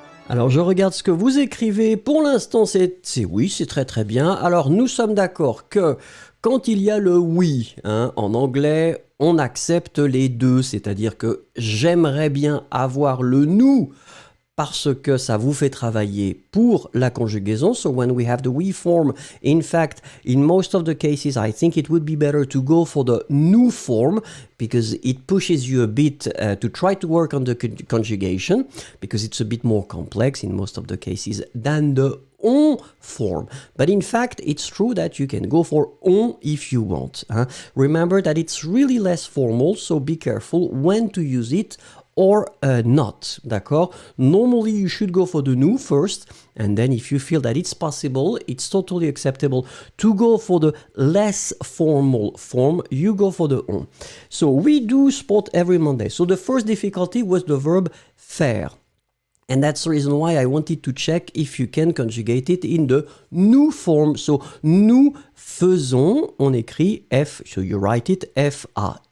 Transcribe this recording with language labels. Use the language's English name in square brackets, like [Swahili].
[French] Alors je regarde ce que vous écrivez, pour l'instant c'est oui, c'est très très bien. Alors nous sommes d'accord que quand il y a le oui, hein, en anglais, on accepte les deux, c'est-à-dire que j'aimerais bien avoir le nous parce que ça vous fait travailler pour la conjugaison. [English] So when we have the we form, in fact, in most of the cases, I think it would be better to go for the nous form because it pushes you a bit to try to work on the conjugation because it's a bit more complex in most of the cases than the on form. But in fact, it's true that you can go for on if you want. Huh? Remember that it's really less formal, so be careful when to use it or not, d'accord? Normally, you should go for the nous first, and then if you feel that it's possible, it's totally acceptable to go for the less formal form, you go for the on. So we do sport every Monday. So the first difficulty was the verb faire. And that's the reason why I wanted to check if you can conjugate it in the nous form. So, [French] nous faisons, on écrit F, [English] so you write it F-A-I-S-O-N-S.